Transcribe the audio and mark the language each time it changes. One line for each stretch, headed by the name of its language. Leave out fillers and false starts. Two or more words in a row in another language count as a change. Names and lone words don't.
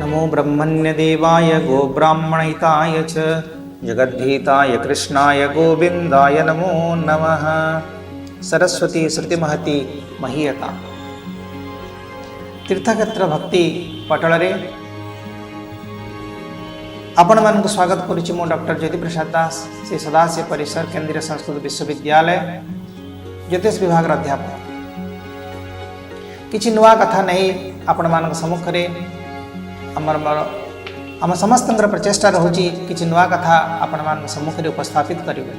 Sanskrit: ब्रह्मण्यदेवाय गोब्राह्मणहिताय च जगद्धिताय कृष्णाय गोविन्दाय नमो नमः। सरस्वती श्रुतिमहती महीयता।
Odia: ତୀର୍ଥକ୍ଷେତ୍ର ଭକ୍ତି ପଟଳ ଆପଣ ମାନଙ୍କ ସ୍ୱାଗତ କରୁଛି। ମୁଁ ଡକ୍ଟର ଜ୍ୟୋତି ପ୍ରସାଦ ଦାସ, ଶ୍ରୀ ସଦାଶିବ ପରିସର କେନ୍ଦ୍ରୀୟ ସଂସ୍କୃତ ବିଶ୍ୱବିଦ୍ୟାଳୟ ଜ୍ୟୋତିଷ ବିଭାଗ ଅଧ୍ୟାପକ। କିଛି ନୂଆ କଥା ନାହିଁ ଆପଣ ମାନଙ୍କ ସମ୍ମୁଖ ରେ ଆମ ସମସ୍ତ ପ୍ରଚେଷ୍ଟା ରହୁଛି କିଛି ନୂଆ କଥା ଆପଣ ମାନଙ୍କ ସମ୍ମୁଖ ରେ ଉପସ୍ଥାପିତ କରିବେ।